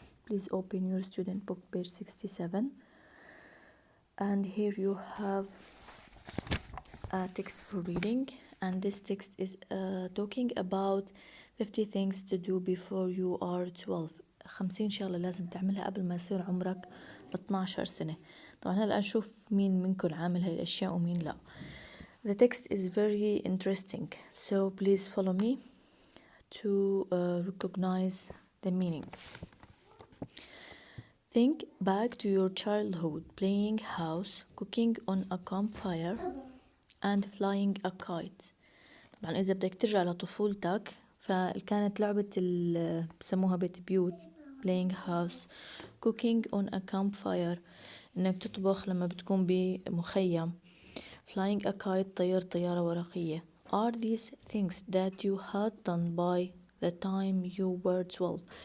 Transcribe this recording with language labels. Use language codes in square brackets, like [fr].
[en] Please open your student book, page 67. And here you have a text for reading. And this text is talking about 50 things to do before you are 12. [ar] 50 شغلة لازم تعملها قبل ما يصير عمرك 12 سنة. طبعا هلأ نشوف مين منكم عامل هاي الأشياء ومين لا. [en] The text is very interesting, so please follow me to recognize the meaning. Think back to your childhood, playing house, cooking on a campfire, and flying a kite. [ar] طبعا إذا بدك ترجع لطفولتك فكانت لعبة بسموها بيت بيوت [en] playing house, cooking on a campfire [ar] إنك تطبخ لما بتكون بمخيم, [en] flying a kite [ar] طير طيارة ورقية. [en] Are these things that you had done by the time you were 12?